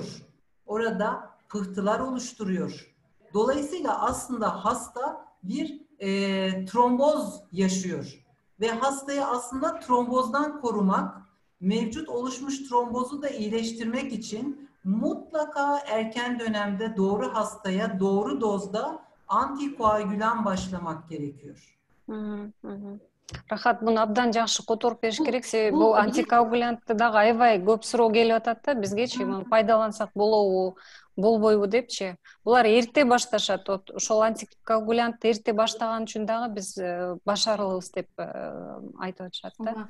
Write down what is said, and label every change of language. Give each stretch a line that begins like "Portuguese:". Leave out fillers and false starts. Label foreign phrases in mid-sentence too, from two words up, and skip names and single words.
Turkish: Orada pıhtılar oluşturuyor. Dolayısıyla aslında hasta bir tromboz yaşıyor. Ve hastayı aslında trombozdan korumak, mevcut oluşmuş trombozu da iyileştirmek için mutlaka erken dönemde doğru hastaya doğru dozda antikoagülan başlamak gerekiyor.
Kyrgyz: Рахат, буну абдан жакшы которуп бериш керек, себеби бул антикоагулянтты дагы аябай көп суроо келип атат да бизгечи, муну пайдалансак болобу, болбойбу депчи. Булар эрте башташат. Ошол антикоагулянтты эрте баштаган үчүн дагы биз башарылыбыз деп айтып атышат да.